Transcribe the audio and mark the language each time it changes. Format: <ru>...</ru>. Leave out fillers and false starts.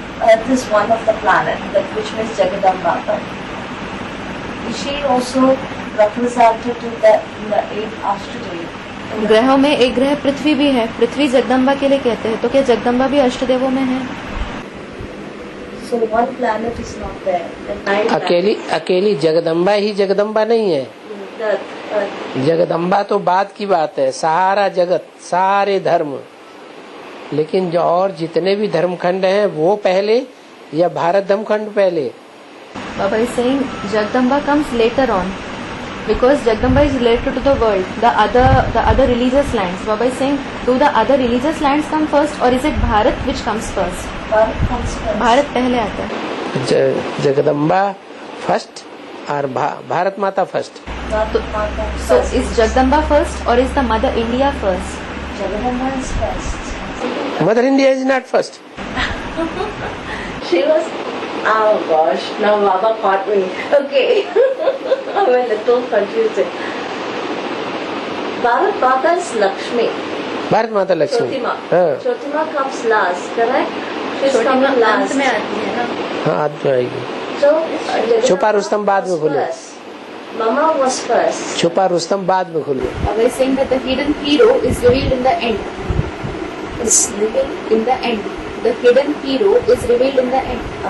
<en>Earth is one of the planet, that which means Jagadamba. Is she also represented in the 8 Ashtadeva?</en> <hi>ग्रहों में एक ग्रह पृथ्वी भी है, पृथ्वी जगदम्बा के लिए कहते हैं, तो क्या जगदम्बा भी अष्टदेवों में है?</hi> <en>So one planet is not there. The 9</en> <hi>अकेली जगदम्बा ही जगदम्बा नहीं है।</hi> <en>Earth.</en> <hi>जगदम्बा तो बाद की बात है, सारा जगत, सारे धर्म। लेकिन जो और जितने भी धर्मखंड हैं वो पहले या भारत धर्मखंड पहले?</hi> <en>Baba is saying Jagdamba comes later on because Jagdamba is related to the world, the other religious lands. Baba is saying, do the other religious lands come first or is it Bharat which comes first? Bharat comes first.</en> <hi>Bharat पहले आता है। Jagdamba first और भारत माता first.</hi> <en>So is Jagdamba first or is the Mother India first? Jagadamba is first. Mother India is not first. She was. Oh gosh! Now Baba caught me. Okay, I'm a little confused. Bharat Mata is Lakshmi.</en> <hi>Bharat माता Lakshmi.</hi> <en>Chotima.</en> <hi>हाँ</hi> <en>Chotima comes last, correct? She's</en> <hi>छोटी</hi> <en>coming</en> <hi>माँ</hi> <en>last.</en> <hi>अंत में आती है ना। हाँ आज तो आएगी।</hi> <en>So</en> <hi>छुपा रुस्तम बाद में खुले।</hi> <en>Mama was first.</en> <hi>छुपा रुस्तम बाद में खुले।</hi> <en>Baba is saying that the hidden hero is revealed in the end. Is living, In the end, the hidden hero is revealed in the end.</en>